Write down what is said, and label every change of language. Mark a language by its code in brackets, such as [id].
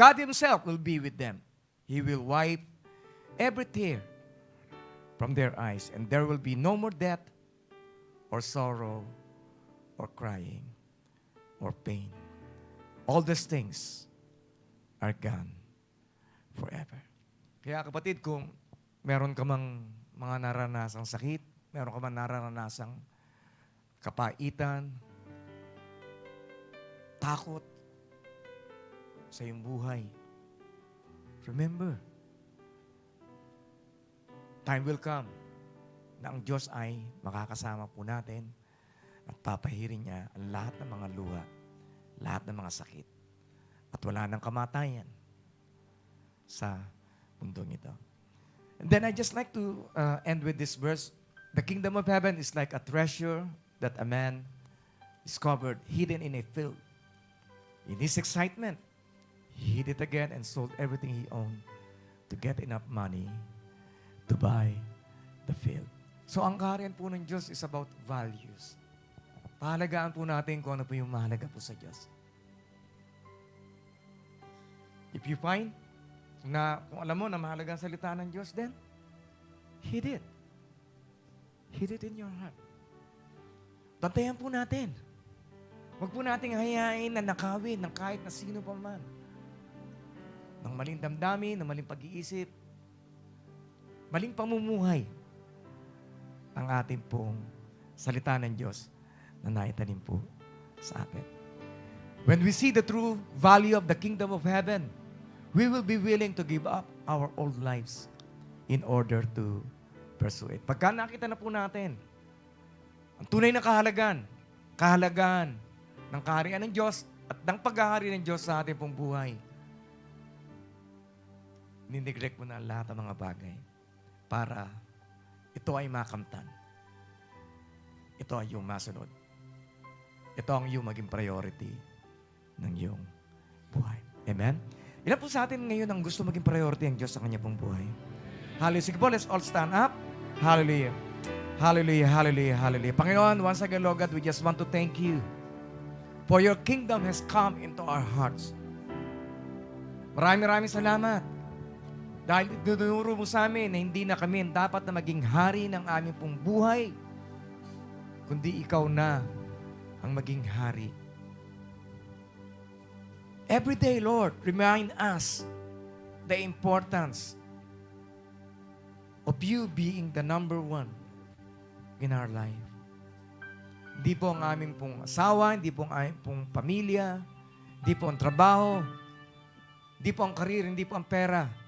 [en] God Himself will be with them. He will wipe every tear from their eyes, and there will be no more death or sorrow or crying or pain. All these things are gone forever. [tl] Kaya kapatid, kung meron ka mang mga naranasang sakit, meron ka mang naranasang kapaitan, takot sa iyong buhay, [en] remember, time will come [tl] na ang Diyos ay makakasama po natin at papahirin niya ang lahat ng mga luha, lahat ng mga sakit. At wala nang kamatayan sa mundong ito. [en] And then I just like to end with this verse. The kingdom of heaven is like a treasure that a man discovered hidden in a field. In his excitement, he hid it again and sold everything he owned to get enough money to buy the field. [tl] So ang kaharian po ng Diyos [en] is about values. [tl] Pahalagaan po natin kung ano po yung mahalaga po sa Diyos. [en] If you find [tl] na kung alam mo na mahalaga ang salita ng Diyos, [en] then hid it. Hid it in your heart. [tl] Bantayan po natin. Huwag po nating hayain na nakawin ng kahit na sino pa man. Ng maling damdamin, ng maling pag-iisip, maling pamumuhay ang ating pong salita ng Diyos na naitanim po sa atin. [en] When we see the true value of the kingdom of heaven, we will be willing to give up our old lives in order to pursue it. [tl] Pagka nakita na po natin ang tunay na kahalagaan ng kaharian ng Diyos at ng paghahari ng Diyos sa ating pong buhay, nineglect mo na lahat ng mga bagay para ito ay makamtan. Ito ay yung masunod. Ito ang yung maging priority ng iyong buhay. Amen? Ilan po sa atin ngayon ang gusto maging priority ang Diyos sa kanya pong buhay? [en] Hallelujah. [tl] Sige po, [en] let's all stand up. Hallelujah. Hallelujah, hallelujah, hallelujah. [tl] Panginoon, [en] once again, Lord God, we just want to thank you for your kingdom has come into our hearts. [tl] Maraming salamat. Dahil tinuro mo sa amin na hindi na kami dapat na maging hari ng aming pong buhay, kundi ikaw na ang maging hari. [en] Every day, Lord, remind us the importance of you being the number one in our life. [tl] Hindi po ang aming pong asawa, hindi po ang aming pong pamilya, hindi po ang trabaho, hindi po ang karir, hindi po ang pera.